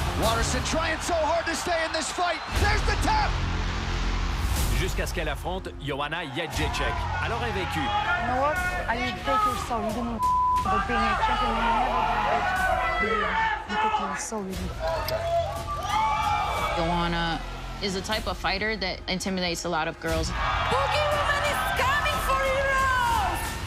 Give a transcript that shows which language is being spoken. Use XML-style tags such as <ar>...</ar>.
<en>Waterson trying so hard to stay in this fight. There's the tap.</en> <fr>Jusqu'à ce qu'elle affronte Joanna Jędrzejczyk, alors invaincue.</fr> <en>You know what? I will take your soul. You don't know about being a champion. You never I'm taking your soul with me. Joanna is a type of fighter that intimidates a lot of girls. Boogie Woman is coming for heroes!</en>